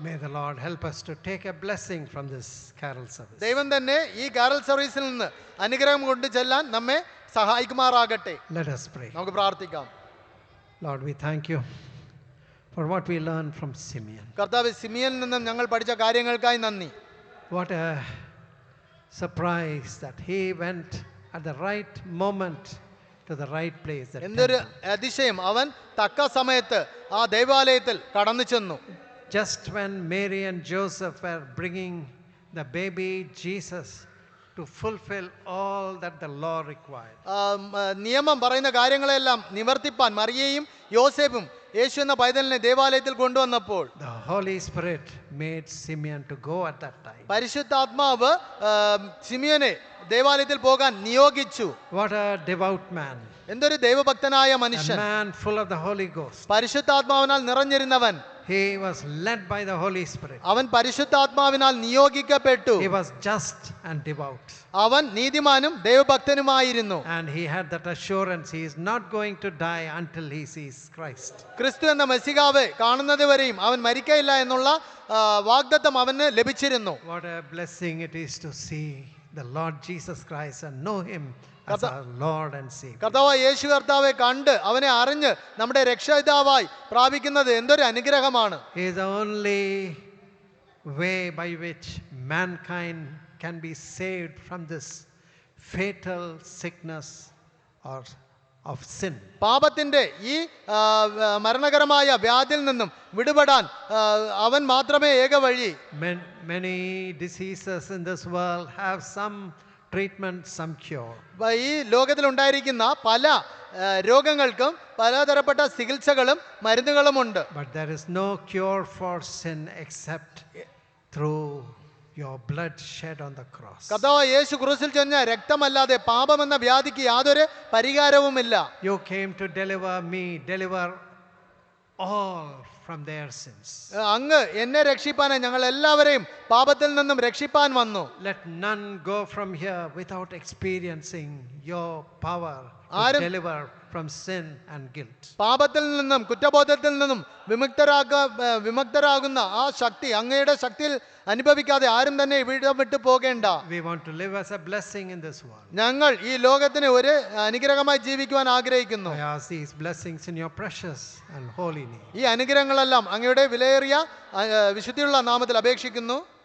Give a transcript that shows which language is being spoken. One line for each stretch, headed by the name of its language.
English: May the Lord help us to take a blessing from this carol service.
Malayalam: ദൈവം തന്നെ ഈ carol സർവീസിൽ നിന്ന് അനുഗ്രഹം കൊണ്ട് ചെല്ലാൻ നമ്മെ സഹായിക്കുമാറാകട്ടെ.
English: Let us pray.
Malayalam: നമുക്ക് പ്രാർത്ഥിക്കാം.
English: Lord, we thank you for what we learned from Simeon.
Malayalam: കർത്താവ്, സിമിയനിൽ നിന്നും ഞങ്ങൾ പഠിച്ച കാര്യങ്ങൾക്കായി നന്ദി.
English: What a surprise that he went at the right moment to the right place. The
Malayalam: എന്തൊരു
English: temple.
Malayalam: അതിശയം, അവൻ തക്ക സമയത്ത് ആ ദൈവാലയത്തിൽ കടന്നു ചെന്നു.
English: Just when Mary and Joseph were bringing the baby Jesus to fulfill all that the law required.
Malayalam: നിയമം പറയുന്ന കാര്യങ്ങളെല്ലാം നിവർത്തിപ്പാൻ മറിയയും യോസേഫും യേശു എന്ന പൈതലിനെ ദേവാലയത്തിൽ കൊണ്ടുവന്നപ്പോൾ
English: The Holy Spirit made Simeon to go at that time.
Malayalam: പരിശുദ്ധാത്മാവ് സിമിയോനെ ദേവാലയത്തിൽ പോകാൻ നിയോഗിച്ചു.
English: What a devout man.
Malayalam: എന്തൊരു ദൈവഭക്തനായ
English: A
Malayalam: മനുഷ്യൻ,
English: man full of the Holy Ghost.
Malayalam: പരിശുദ്ധാത്മാവിനാൽ നിറഞ്ഞിരുന്നവൻ.
English: He was led by the Holy Spirit.
Malayalam: അവൻ പരിശുദ്ധാത്മാവിനാൽ നിയോഗിക്കപ്പെട്ടു.
English: He was just and devout.
Malayalam: അവൻ നീതിമാനും ദൈവഭക്തനുമായിരുന്നു.
English: And he had that assurance he is not going to die until he sees Christ.
Malayalam: ക്രിസ്തു എന്ന മെസ്സിഹാവെ കാണുന്നത് വരെയും അവൻ മരിക്കയില്ല എന്നുള്ള വാഗ്ദത്തം അവന് ലഭിച്ചിരുന്നു.
English: What a blessing it is to see the Lord Jesus Christ and know him as our Lord and Savior.
Malayalam: കർത്താവായ യേശു കർത്താവെ കണ്ട് അവനെ അറിഞ്ഞ് നമ്മുടെ രക്ഷയിതാവായി പ്രാപിക്കുന്നത് എന്തൊരു അനുഗ്രഹമാണ്.
English: He is the only way by which mankind can be saved from this fatal sickness or of sin.
Malayalam: പാപത്തിന്റെ ഈ മരണകരമായ വ്യാധിയിൽ നിന്നും വിടുപെടാൻ അവൻ മാത്രമേ ഏക വഴി.
English: Many diseases in this world have some treatment, some cure.
Malayalam: ഈ ലോകത്തിലുണ്ടായിരിക്കുന്ന പല രോഗങ്ങൾക്കും പലതരപ്പെട്ട ചികിത്സകളും മരുന്നുകളുമുണ്ട്.
English: But there is no cure for sin except through your blood shed on the cross.
Malayalam: കർത്താവായ യേശു ക്രൂശിൽ ചൊരിഞ്ഞ രക്തമല്ലാതെ പാപമെന്ന വ്യാധിക്ക് യാതൊരു പരിഹാരവുമില്ല.
English: You came to deliver me, deliver all from their sins.
Malayalam: അങ്ങ് എന്നെ രക്ഷിപ്പാൻ, ഞങ്ങൾ എല്ലാവരെയും പാപത്തിൽ നിന്നും രക്ഷിപ്പാൻ വന്നു.
English: Let none go from here without experiencing your power to deliver from sin and guilt.
Malayalam: പാപത്തിൽ നിന്നും കുറ്റബോധത്തിൽ നിന്നും വിമുക്തരാകുന്ന ആ ശക്തി, അങ്ങയുടെ ശക്തിയിൽ അനുഭവിക്കാതെ ആരും തന്നെ ഇവിടെ വിട്ടു പോകേണ്ട.
English: We want to live as a blessing in this world.
Malayalam: ഞങ്ങൾ ഈ ലോകത്തിന് ഒരു അനുഗ്രഹമായി ജീവിക്കുവാൻ ആഗ്രഹിക്കുന്നു.
English: I ask these blessings in your precious and holy name.
Malayalam: ഈ അനുഗ്രഹങ്ങളെല്ലാം അങ്ങയുടെ വിലയേറിയ വിശുദ്ധിയുള്ള നാമത്തിൽ അപേക്ഷിക്കുന്നു.